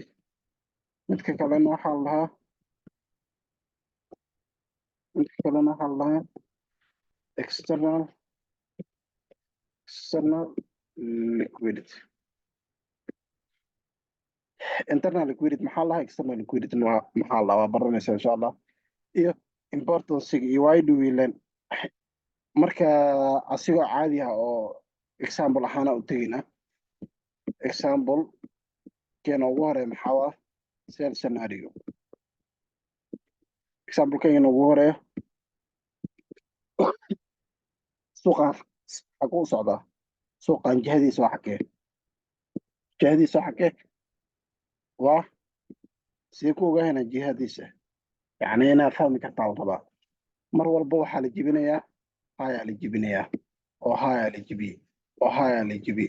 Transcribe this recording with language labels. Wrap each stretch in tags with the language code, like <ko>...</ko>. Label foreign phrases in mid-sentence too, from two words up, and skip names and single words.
<so>midka kalena waxaa la dhahaa midka kalena waxaa la dhahaa</so> <en>external liquidity. internal liquidity</en> <so>maxaa la dhahaa,</so> <en>external liquidity</en> <so>maxaa la dhahaa, waa baranaysa</so> <ar>insha allah.</ar> <so>iyo importance iyo</so> <en>why do we learn.</en> <so>marka asigoo caadi ah oo example ahaana u tegina, example keena ugu horeeya maxaa ah</so> <en>sell scenario.</en> <so>example keena ugu horeeya, suuqan xaguu u socdaa, suuqan jihadiisa waa xagee, jihadiisa waa xagee, waa sidee ku ogaahayna jihadiisa. yacni inaad fahmi kartaa la rabaa. mar walba waxaa la jebinayaa hayaa la jebinayaa, oo hayaa la jebiyey, oo hayaa la jebiyey.</so>